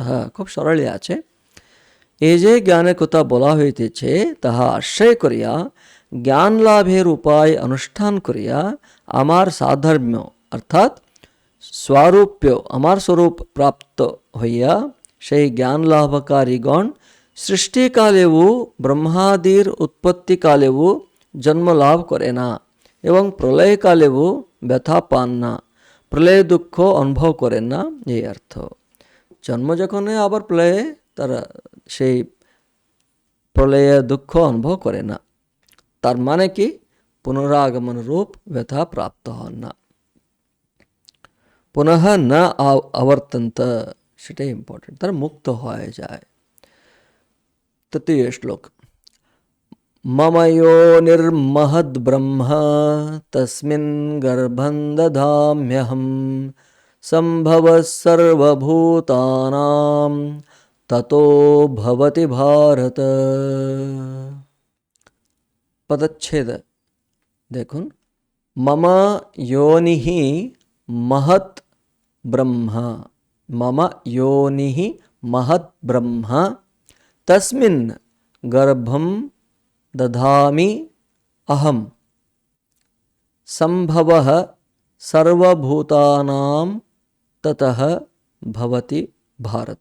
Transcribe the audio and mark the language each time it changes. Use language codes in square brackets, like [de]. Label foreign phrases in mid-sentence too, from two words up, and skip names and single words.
[bn] খুব সরল আছে, এই যে জ্ঞানের কথা বলা হইতেছে তাহা আশ্রয় করিয়া জ্ঞান লাভের উপায় অনুষ্ঠান করিয়া আমার সাধর্ম্য অর্থাৎ সারূপ্য আমার স্বরূপ প্রাপ্ত হইয়া সেই জ্ঞান লাভকারীগণ সৃষ্টি কালেও ব্রহ্মাদির उत्पत्ति কালেও জন্ম লাভ করে না এবং প্রলয় কালেও ব্যথা পান না, প্রলয় দুঃখ অনুভব করেন না, এই অর্থ। জন্ম যখন আবার প্রলয়ে তারা সেই প্রলয়ে দুঃখ অনুভব করে না, তার মানে কি পুনরাগমন রূপ ব্যথা প্রাপ্ত হন না, [sa] पुनः न आवर्तन्त, [bn] সেটাই ইম্পর্টেন্ট, তারা মুক্ত হয়ে যায়। তৃতীয় শ্লোক, [sa] मम योनिर्महद् ब्रह्म तस्मिन् गर्भं दधाम्यहं सम्भवः सर्वभूतानां ततो भवति भारत। [bn] পদচ্ছেদ দেখুন, [sa] मम योनिः महत् ब्रह्म, मम योनिः महत् ब्रह्म तस्मिन् गर्भं दधामि अहं संभवः सर्वभूतानां ततः भवति भारत।